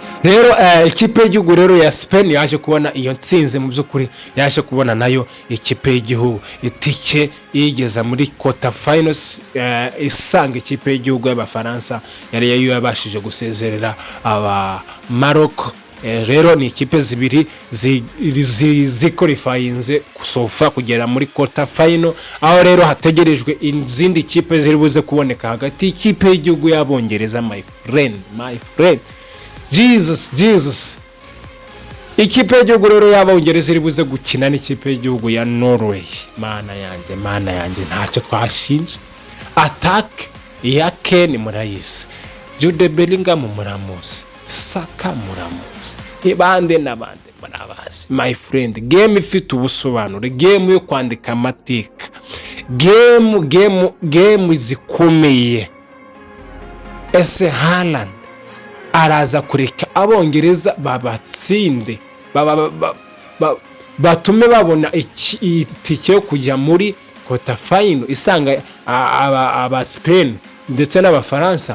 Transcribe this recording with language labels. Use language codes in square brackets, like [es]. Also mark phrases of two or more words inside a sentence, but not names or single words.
[rw] rero ikipe y'igihugu rero ya Spain yaje kubona iyo ntsinzi, mu by'ukuri yaje kubona nayo ikipe y'igihugu itike igeza muri [en] quarter finals, [rw] isanga ikipe y'igihugu y'Abafaransa yari yabashije gusezerera aba Maroc. Rero ni ikipe zibiri ziqualifyinze kusofa kugera muri [en] quarter final, [rw] aho rero hategerejwe izindi kipe ziri buze kuboneka hagati y'ikipe y'igihugu y'Abongereza. [en] My friend Jesus, [rw] ikipe y'igihugu rero y'Abongereza iri buze gukina n'ikipe y'igihugu ya Norway. Mana yanjye ntacyo twashinzwe. Attack ya Kane murayise, Jude Bellingham muramuzi, Saka muramuzi, ibande n'abandi murabazi. My friend, game ifite ubusobanuro, game yo kwandika amateka, game zikomeye. Ese Haaland araza kureka Abongereza babatsinde, batume babona itike yo kujya muri [en] quarter final [rw] isanga aba Spain ndetse n'Abafaransa?